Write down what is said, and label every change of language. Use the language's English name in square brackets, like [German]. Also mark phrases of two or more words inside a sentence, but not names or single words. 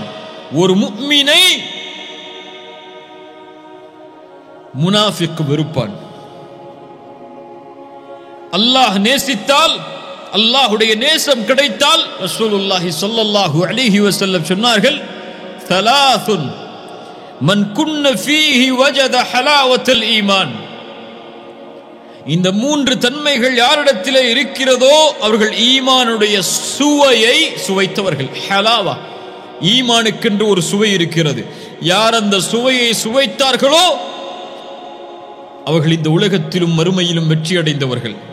[Tamil] ஒரு முஃமினை முனாஃபிக் வெறுப்பான். அல்லாஹ் நேசித்தால், அல்லாஹ்வுடைய நேசம் கிடைத்தால், [Arabic] رسول الله صلى الله عليه وسلم [Tamil] சொன்னார்கள், [Arabic] ثلاثٌ من كن فيه وجد حلاوة الإيمان. [Tamil] இந்த மூன்று தன்மைகள் யாரிடத்திலே இருக்கிறதோ அவர்கள் ஈமானுடைய சுவையை சுவைத்தவர்கள். ஹலாவா, ஈமானுக்கென்று ஒரு சுவை இருக்கிறது. யார் அந்த சுவையை சுவைத்தார்களோ அவர்கள் இந்த உலகத்திலும் மறுமையிலும் வெற்றி அடைந்தவர்கள்.